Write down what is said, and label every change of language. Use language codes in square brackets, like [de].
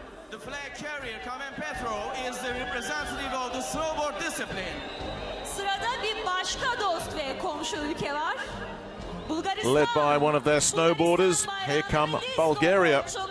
[en] The flag carrier Kamen Petro is the representative of the snowboard discipline. [tr] Sırada bir başka dost ve komşu ülke var. Bulgaristan. [en] Led by one of their snowboarders, here come Bulgaria.